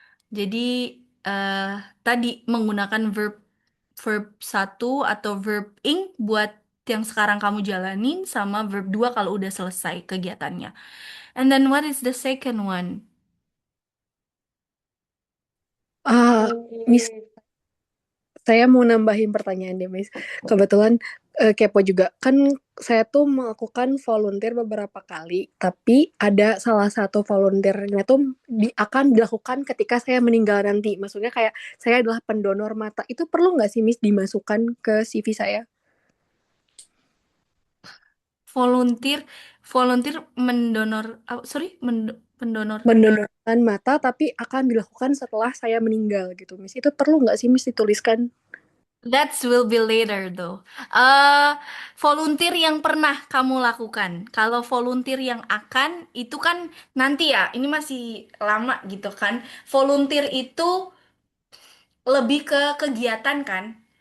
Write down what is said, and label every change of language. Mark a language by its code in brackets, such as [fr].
[id] Jadi eh tadi menggunakan verb verb satu atau verb ing buat yang sekarang kamu jalanin, sama verb 2 kalau udah selesai kegiatannya. [en] And then what is the second one? Ah, Oke. [id] Miss, saya mau nambahin pertanyaan deh, Miss. Kebetulan kepo juga. Kan saya tuh melakukan volunteer beberapa kali, tapi ada salah satu volunteernya tuh akan dilakukan ketika saya meninggal nanti. Maksudnya kayak saya adalah pendonor mata. Itu perlu nggak sih, Miss, dimasukkan ke CV saya? Volunteer, volunteer mendonor, sorry, pendonor. Mendonorkan mata, tapi akan dilakukan setelah saya meninggal gitu, Miss. Itu perlu nggak sih, Miss, dituliskan? [en] That will be later though. [id] eh Volunteer yang pernah kamu lakukan. Kalau volunteer yang akan, itu kan nanti ya, ini masih lama gitu kan. Volunteer itu lebih ke kegiatan kan.